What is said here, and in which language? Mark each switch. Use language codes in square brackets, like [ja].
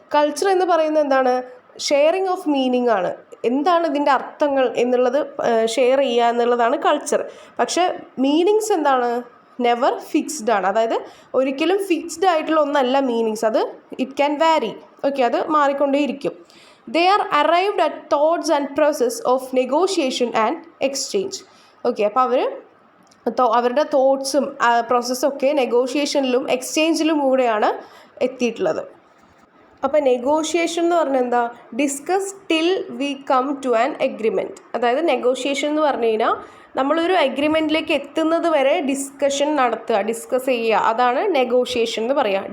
[ml] Culture എന്ന് പറയുന്നത് എന്താണ്? [en] sharing of meaning [ml] ആണ്. എന്താണ് ഇതിൻ്റെ അർത്ഥങ്ങൾ എന്നുള്ളത് ഷെയർ ചെയ്യുക എന്നുള്ളതാണ് കൾച്ചർ. പക്ഷേ മീനിങ്സ് എന്താണ്? [en] never fixed [ml] ആണ്. അതായത് ഒരിക്കലും ഫിക്സ്ഡ് ആയിട്ടുള്ള ഒന്നല്ല മീനിങ്സ്. അത് [en] It can vary. [ml] ഓക്കെ, അത് മാറിക്കൊണ്ടേയിരിക്കും. [en] They are arrived at thoughts and process of negotiation and exchange. [ml] Okay, അപ്പോൾ അവരുടെ തോട്ട്സും പ്രോസസ്സൊക്കെ നെഗോഷിയേഷനിലും എക്സ്ചേഞ്ചിലും കൂടെയാണ് എത്തിയിട്ടുള്ളത്. അപ്പോൾ നെഗോഷിയേഷൻ എന്ന് പറഞ്ഞാൽ എന്താ? [en] Discuss till we come to an agreement. [ml] അതായത് നെഗോഷിയേഷൻ എന്ന് പറഞ്ഞു കഴിഞ്ഞാൽ നമ്മളൊരു എഗ്രിമെൻറ്റിലേക്ക് എത്തുന്നത് വരെ ഡിസ്കഷൻ നടത്തുക, ഡിസ്കസ് ചെയ്യുക, അതാണ് നെഗോഷിയേഷൻ എന്ന് പറയുക.